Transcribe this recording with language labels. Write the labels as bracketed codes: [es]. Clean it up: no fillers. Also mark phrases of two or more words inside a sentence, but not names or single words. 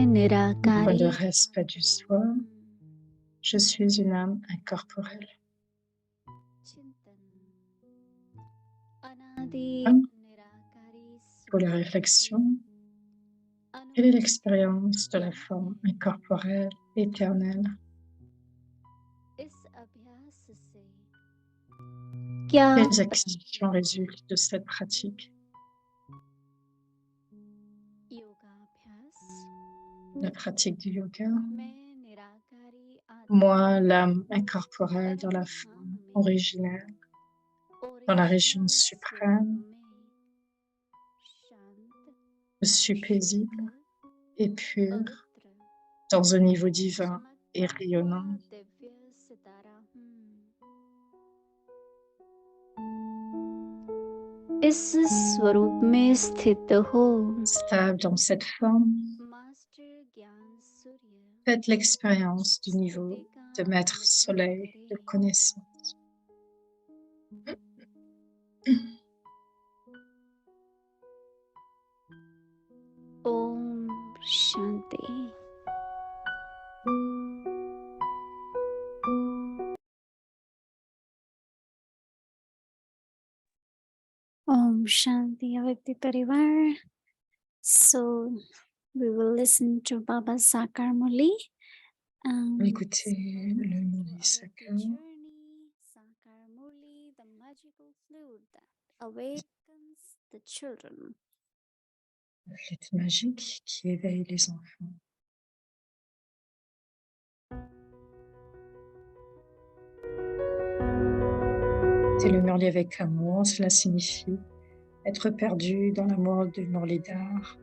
[fr] Point de [hi] निराकारी [fr] respect du soi, je suis une âme incorporelle. [hi] चिंतन अनादि [fr] Hein? [hi] निराकारी [fr] Pour la [hi] स्वरूप [fr] réflexion, [hi] के [fr] quelle est l'expérience de la forme incorporelle éternelle? [hi] इस अभ्यास से क्या [fr] Quelles actions résultent de cette pratique? [hi] योगाभ्यास [fr] La pratique du yoga. [hi] मैं निराकारी [fr] Moi, l'âme incorporelle dans la forme originelle, dans la région suprême, je suis paisible et pur, dans un niveau divin et rayonnant. [hi] इस स्वरूप में स्थित हो [fr] Stable dans cette forme, [hi] मास्टर ज्ञान सूर्य [fr] faites l'expérience du niveau de maître soleil de connaissance. [hi] ओम शांति। ओम शांति अव्यक्ती परिवार. [en] So we will listen to Baba Sakar Murli. [fr] Écoutez le Murli Sakar, [en] Sakar Murli, the magical flute that awakens the children. [fr] le flûte magique qui éveille les enfants. C'est le Murli avec amour, cela signifie être perdu dans l'amour du Murlidhar.